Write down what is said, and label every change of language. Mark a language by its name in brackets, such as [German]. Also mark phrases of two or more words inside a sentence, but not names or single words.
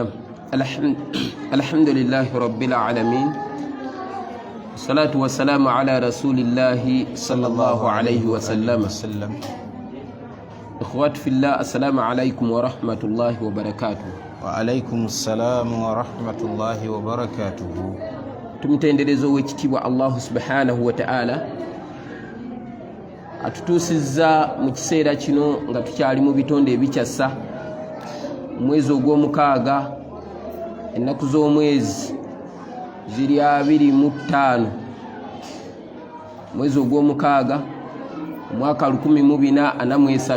[Arabic] الحمد لله رب العالمين، الصلاة والسلام على رسول الله صلى الله عليه وسلم. إخوات في الله، السلام عليكم ورحمة الله وبركاته. وعليكم السلام ورحمة الله وبركاته. [Ganda] Tumutenderezo w'ekitiibwa [Arabic] الله سبحانه وتعالى [Ganda] atutuusizza mu kiseera kino nga tukyali mu bitonde ebikyassa mwezi ogw'omukaaga, ennaku z'omwezi ziri 25 mwezi ogw'omukaaga omwaka 1443.